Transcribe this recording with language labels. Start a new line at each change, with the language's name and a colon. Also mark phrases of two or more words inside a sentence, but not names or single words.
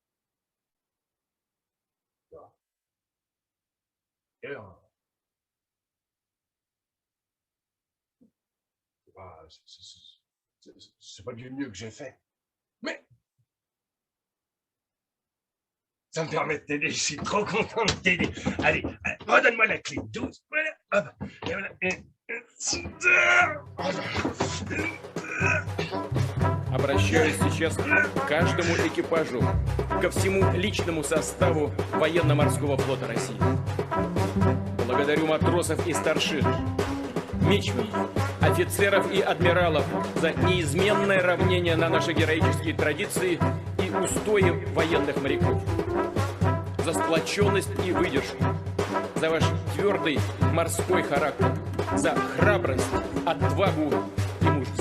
French: C'est pas du mieux que j'ai fait. Mais ça me permet de t'aider. Je suis trop content de t'aider. Allez, redonne-moi la clé. 12. Voilà. Hop. Et voilà.
Russian: Обращаюсь сейчас к каждому экипажу, ко всему личному составу Военно-морского флота России. Благодарю матросов и старшин, мичманов, офицеров и адмиралов за неизменное равнение на наши героические традиции и устои военных моряков, за сплоченность и выдержку, за ваш твердый морской характер, за храбрость, отвагу и мужество.